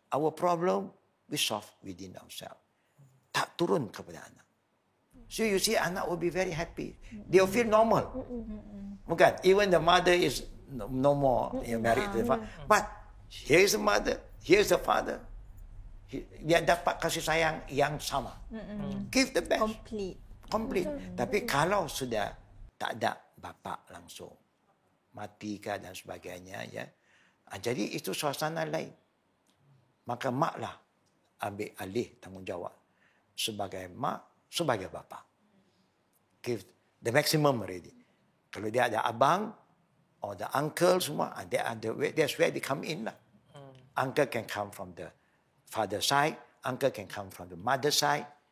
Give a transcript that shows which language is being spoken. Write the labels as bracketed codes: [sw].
[en] Our problem we solve within ourselves. [ms] Tak turun kepada anak. [en] So you see anak will be very happy. They'll feel normal. [ms] Bukan? [en] Even the mother is no more married to the father. But here's the mother, here's the father. [ms] Dia dapat kasih sayang yang sama. [en] Give the best. Complete. [ms] Tapi kalau sudah tak ada bapa langsung, mati ke dan sebagainya, ya, jadi itu suasana lain. Maka maklah ambil alih tanggungjawab sebagai mak, sebagai bapa. [en] Give the maximum already. [ms] Kalau dia ada abang [en] or the uncle semua, that's where they come in lah. Uncle can come from the father side, uncle can come from the mother side.